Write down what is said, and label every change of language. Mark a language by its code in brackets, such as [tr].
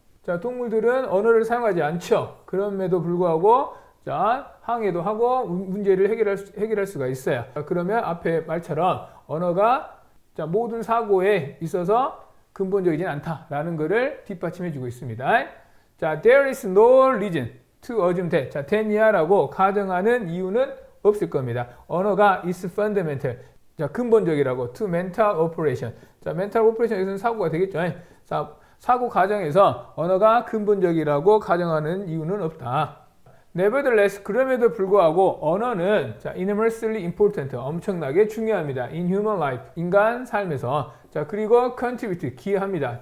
[ko] 자, 동물들은 언어를 사용하지 않죠. 그럼에도 불구하고 자, 항해도 하고 문제를 해결할 수가 있어요. 자, 그러면 앞에 말처럼 언어가 자, 모든 사고에 있어서 근본적이진 않다라는 것을 뒷받침해주고 있습니다. [en] 자, there is no reason to assume that. [ko] 자, that이야라고 가정하는 이유는 없을 겁니다. 언어가 [en] is fundamental. [ko] 자, 근본적이라고 [en] to mental operation. [ko] 자, mental operation에서는 사고가 되겠죠. 자, 사고 과정에서 언어가 근본적이라고 가정하는 이유는 없다. [en] Nevertheless, [ko] 그럼에도 불구하고 언어는 자, [en] enormously important, [ko] 엄청나게 중요합니다. [en] In human life, [ko] 인간 삶에서. 자, 그리고 contribute, 기여합니다.